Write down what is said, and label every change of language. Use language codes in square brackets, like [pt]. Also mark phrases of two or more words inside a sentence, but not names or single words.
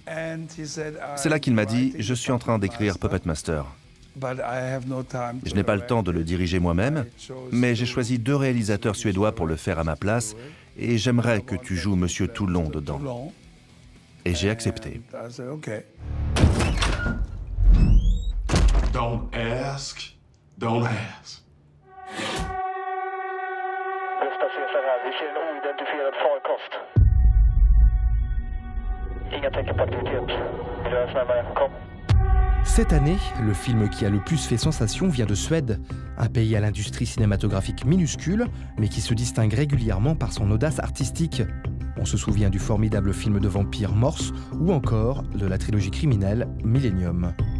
[fr] C'est là qu'il m'a dit « Je suis en train d'écrire Puppet Master ». Je n'ai pas le temps de le diriger moi-même, mais j'ai choisi 2 réalisateurs suédois pour le faire à ma place et j'aimerais que tu joues Monsieur Toulon dedans. Et j'ai accepté. [en] Don't ask, don't ask. [sv] Nästa CSR här. Vi ser en oidentifierad farkost. Inga tecken på aktivitet. Vi rör oss närmare. Kom. [fr] Cette année, le film qui a le plus fait sensation vient de Suède, un pays à l'industrie cinématographique minuscule, mais qui se distingue régulièrement par son audace artistique. On se souvient du formidable film de vampire Morse ou encore de la trilogie criminelle Millennium.